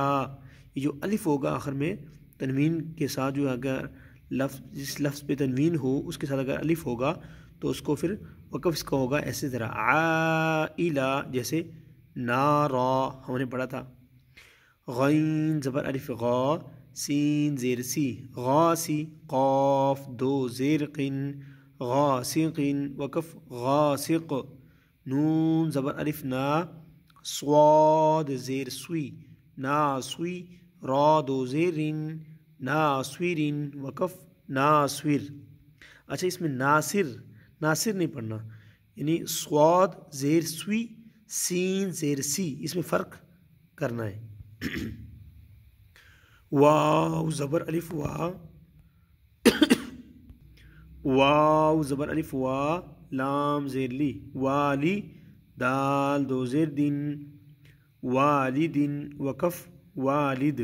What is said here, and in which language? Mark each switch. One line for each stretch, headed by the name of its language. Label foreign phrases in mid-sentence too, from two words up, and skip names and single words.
Urdu: یہ جو الف ہوگا آخر میں تنوین کے ساتھ، جو اگر جس لفظ پہ تنوین ہو اس کے ساتھ اگر الف ہوگا تو اس کو پھر وقف اس کا ہوگا ایسے طرح، عائلہ، جیسے نارا ہم نے پڑھا تھا۔ غین زبر الف غا، سین زیر سی، غاسی، قاف دو زیر قن، غاسق، وقف غاسق۔ نون زبر الف نا، صاد زیر سوی، ناسوی، را دو زیرن، ناسور، وقف ناسور۔ اچھا، اس میں ناصر نہیں پڑھنا، یعنی صاد زیر سوی، سین زیر سی، اس میں فرق کرنا ہے۔ واو زبر الف وا، واو زبر الف وا، لام زیر لی، والی، دال دو زیر دن، والدن، وقف والد۔